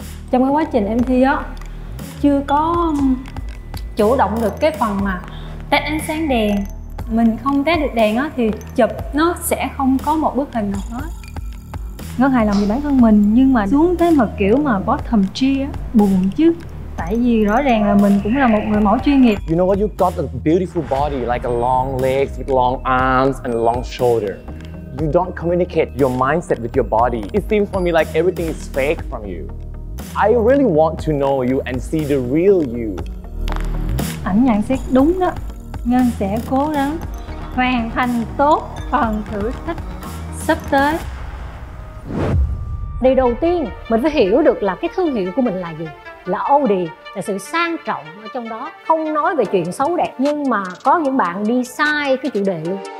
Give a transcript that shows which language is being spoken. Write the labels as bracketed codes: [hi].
[vi] Trong cái quá trình em thi á, chưa có chủ động được cái phần mà test ánh sáng đèn. Mình không test được đèn á thì chụp nó sẽ không có một bức hình nào hết. Rất hài lòng về bản thân mình, nhưng mà xuống tới mà kiểu mà bottom 3 á, buồn chứ. Tại vì rõ ràng là mình cũng là một người mẫu chuyên nghiệp. [en] You know what? You got a beautiful body, like a long legs with long arms and long shoulder. You don't communicate your mindset with your body. It seems for me like everything is fake from you. I really want to know you and see the real you. [vi] Ảnh nhận xét đúng đó. Ngân sẽ cố gắng hoàn thành tốt phần thử thách sắp tới. Điều đầu tiên mình phải hiểu được là cái thương hiệu của mình là gì. Là Audi, là sự sang trọng ở trong đó. Không nói về chuyện xấu đẹp, nhưng mà có những bạn đi sai cái chủ đề luôn.